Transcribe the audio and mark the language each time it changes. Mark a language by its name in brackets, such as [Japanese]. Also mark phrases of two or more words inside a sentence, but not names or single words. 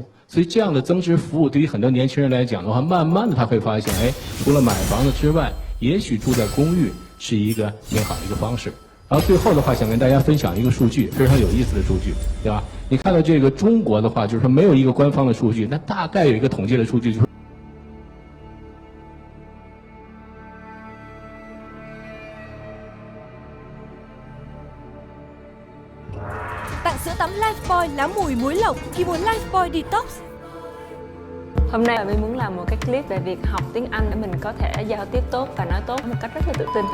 [Chinese] 所以这样的增值服务对于很多年轻人来讲的话，慢慢的他会发现，哎，除了买房子之外，也许住在公寓是一个挺好的一个方式。然后最后的话，想跟大家分享一个数据，非常有意思的数据，对吧？你看到这个中国的话，就是说没有一个官方的数据，那大概有一个统计的数据，就是 [Vietnamese] Tặng sữa tắm Lifebuoy lá mùi muối lộc khi muốn Lifebuoy Detox. Hôm nay mình muốn làm một cái clip về việc học tiếng Anh để mình có thể giao tiếp tốt và nói tốt một cách rất là tự tin.